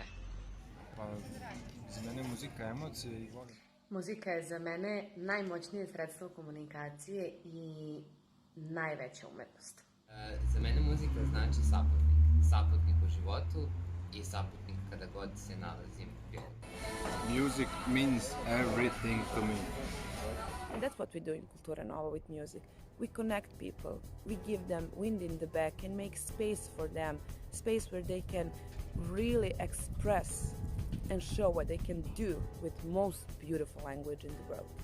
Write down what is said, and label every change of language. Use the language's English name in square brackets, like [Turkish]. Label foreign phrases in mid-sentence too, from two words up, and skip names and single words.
[Serbian] Pa, za mene muzika je emocija i volim. Muzika je za mene najmoćnije sredstvo komunikacije i najveća umetnost. Za mene muzika znači saputnik u životu i saputnik kada god se nalazim u filmu. [English] Music means everything to me. And that's what we do in Kultura Nova with music. We connect people, we give them wind in the back and make space for them, space where they can really express and show what they can do with most beautiful language in the world.